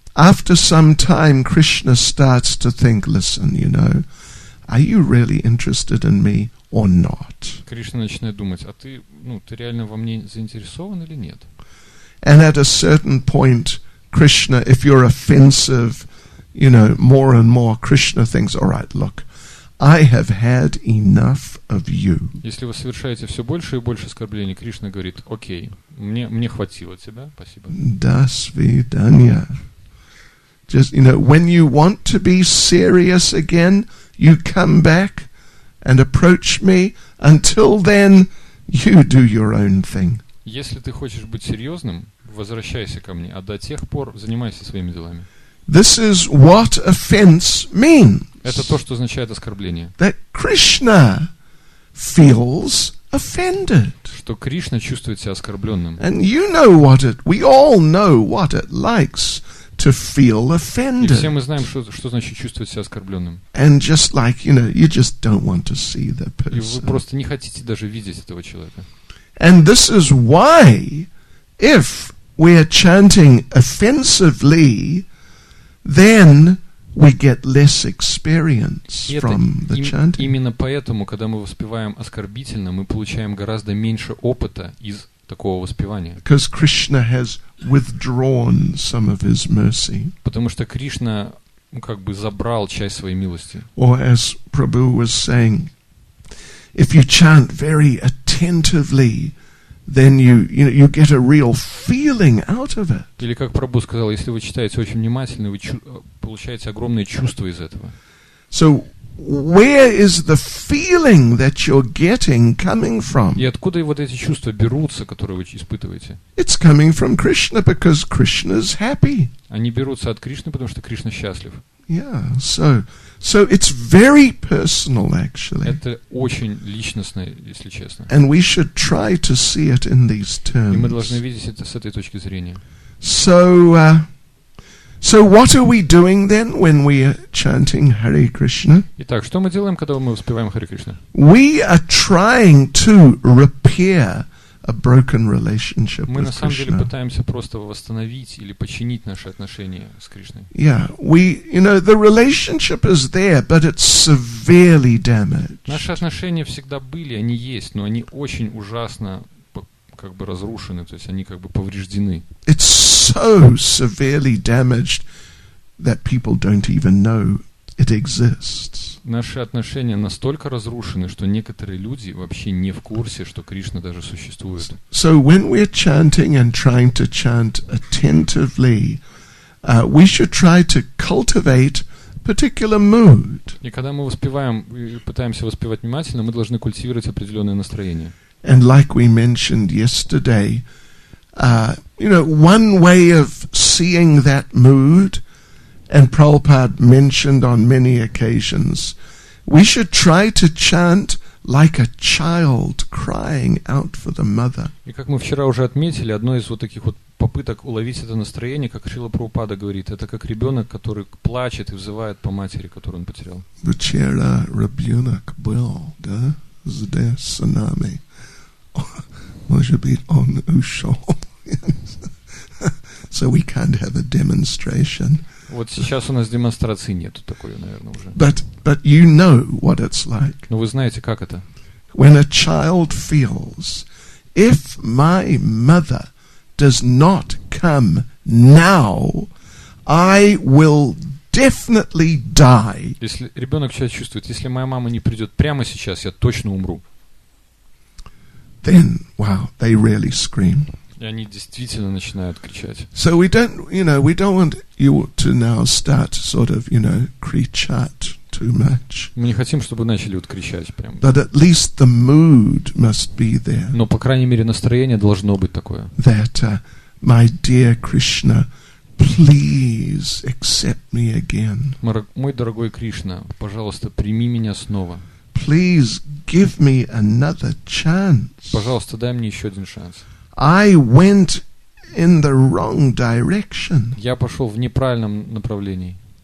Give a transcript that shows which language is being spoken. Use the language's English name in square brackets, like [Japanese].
[English] after some time Krishna starts to think, listen, are you really interested in me or not? [Russian] Кришна начинает думать, а ты реально во мне заинтересован или нет? [English] And at a certain point, Krishna, if you're offensive, more and more, Krishna thinks, all right, look, I have had enough of you. [Russian] Если вы совершаете все больше и больше оскорблений, Кришна говорит, окей, мне хватило тебя, спасибо. До свидания. [English] Just, when you want to be serious again, you come back and approach me. Until then, you do your own thing. [Russian] Если ты хочешь быть серьезным, возвращайся ко мне, а до тех пор занимайся своими делами. [English] This is what offense means. [Russian] Это то, что означает оскорбление. [English] That Krishna feels offended. [Russian] Что Кришна чувствует себя оскорбленным. [English] And we all know what it likes to feel offended. [Russian] И все мы знаем, что значит чувствовать себя оскорбленным. [English] And just like, you just don't want to see the person. [Russian] И вы просто не хотите даже видеть этого человека. [English] And this is why, if we are chanting offensively, then we get less experience from the chanting. [Russian] Именно поэтому, когда мы воспеваем оскорбительно, мы получаем гораздо меньше опыта из такого воспевания. [English] Because Krishna has withdrawn some of his mercy. [Russian] Потому что Кришна забрал часть своей милости. [English] Or as Prabhu was saying, if you chant very attentively, then you get a real feeling out of it. [Russian] Или как Прабху сказал, если вы читаете очень внимательно, вы получаете огромное чувство из этого. [English] So where is the feeling that you're getting coming from? [Russian] И откуда вот эти чувства берутся, которые вы испытываете? [English] It's coming from Krishna because Krishna is happy. [Russian] Они берутся от Кришны, потому что Кришна счастлив. [English] Yeah, so it's very personal, actually. [Russian] Это очень личностно, если честно. [English] And we should try to see it in these terms. [Russian] И мы должны видеть это с этой точки зрения. [English] So what are we doing then when we are chanting Hare Krishna? [Russian] Итак, что мы делаем, когда мы воспеваем Харе Кришна? [English] We are trying to repair a broken relationship [Russian] Мы на [English] with [Russian] самом деле [English] Krishna. [Russian] пытаемся просто восстановить или починить наши отношения с Кришной. [English] Yeah, the relationship is there, but it's severely damaged. [Russian] Наши отношения всегда были, они есть, но они очень ужасно разрушены, то есть они повреждены. [English] It's so severely damaged that people don't even know it exists. [Russian] Наши отношения настолько разрушены, что некоторые люди вообще не в курсе, что Кришна даже существует. [English] So when we're chanting and trying to chant attentively, we should try to cultivate particular mood. [Russian] И когда мы воспеваем и пытаемся воспевать внимательно, мы должны культивировать определенное настроение. [English] And like we mentioned yesterday, one way of seeing that mood, and Prabhupada mentioned on many occasions, we should try to chant like a child crying out for the mother. [Russian] И как мы вчера уже отметили, одно из вот таких вот попыток уловить это настроение, как Шрила Прабхупада говорит, это как ребенок, который плачет и взывает по матери, которую он потерял. Вчера ребенок был, да, здесь с нами. Может быть, он ушел. [English] So we can't have a demonstration. [Russian] Вот сейчас у нас демонстрации нету такой, наверное, уже. [English] But you know what it's like. [Russian] Но вы знаете, как это? [English] When a child feels, if my mother does not come now, I will definitely die. [Russian] Если ребенок сейчас чувствует, если моя мама не придет прямо сейчас, я точно умру. [English] Then, wow, they really scream. [Russian] И они действительно начинают кричать. [English] So we don't want you to now start sort of, [Russian] кричать [English] too much. [Russian] Мы не хотим, чтобы начали вот кричать прям. [English] But at least the mood must be there. [Russian] Но, по крайней мере, настроение должно быть такое. [English] That, my dear Krishna, please accept me again. [Russian] Мой дорогой Кришна, пожалуйста, прими меня снова. [English] Please give me another chance. [Russian] Пожалуйста, дай мне еще один шанс. [English] I went in the wrong direction. [Russian] Я пошел в неправильном направлении.